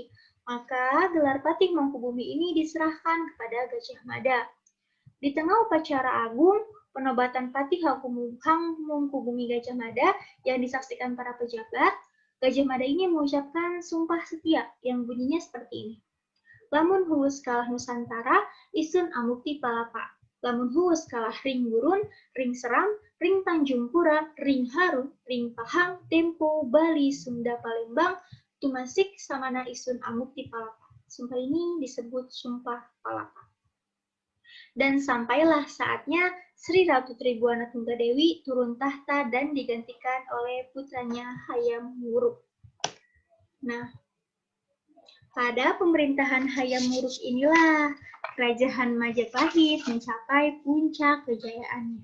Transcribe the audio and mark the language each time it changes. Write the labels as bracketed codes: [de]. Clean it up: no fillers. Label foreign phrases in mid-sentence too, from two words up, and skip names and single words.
[id] Maka gelar Patih Mangkubumi ini diserahkan kepada Gajah Mada. Di tengah upacara agung, penobatan Patih Mangkubumi Gajah Mada yang disaksikan para pejabat, Gajah Mada ini mengucapkan sumpah setia yang bunyinya seperti ini. [kaw] Lamun huwus kalah Nusantara, isun amukti palapa. Lamun huwus kalah ring gurun, ring seram, ring Tanjung Pura, ring Harum, ring Pahang, Tempo, Bali, Sunda, Palembang, tumasik samana isun amukti palapa. [id] Sumpah ini disebut sumpah palapa. Dan sampailah saatnya Sri Ratu Tribuana Tunggadewi turun tahta dan digantikan oleh putranya Hayam Wuruk. Nah, pada pemerintahan Hayam Wuruk inilah Kerajaan Majapahit mencapai puncak kejayaannya.